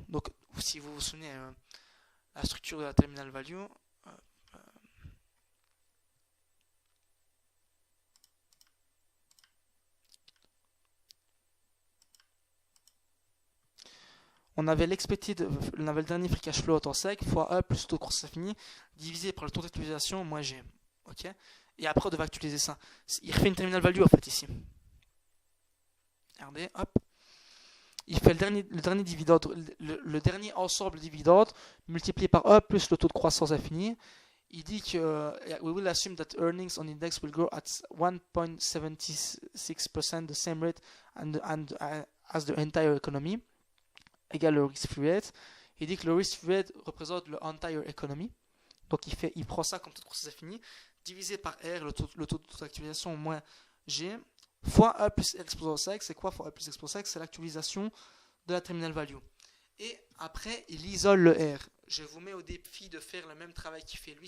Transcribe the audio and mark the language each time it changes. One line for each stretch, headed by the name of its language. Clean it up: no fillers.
French: Donc si vous vous souvenez, la structure de la terminal value, on avait le dernier free cash flow en temps sec, fois E plus le taux de croissance infini, divisé par le taux d'actualisation, moins G. Ok. Et après, on devait actualiser ça. Il refait une terminal value en fait ici. Regardez, hop. Il fait le dernier dividende, le dernier ensemble de dividendes multiplié par E plus le taux de croissance infini. Il dit que
English: we will assume that earnings on index will grow at 1.76%, the same rate as the entire economy,
French: égale le
English: risk-free rate.
French: Il dit que le risk-free rate représente le entire economy. Donc il prend ça comme taux de croissance infini, divisé par R, le taux d'actualisation moins G, fois A plus R exposant 5. C'est quoi fois A plus R exposant 5? C'est l'actualisation de la terminal value. Et après, il isole le R. Je vous mets au défi de faire le même travail qu'il fait lui.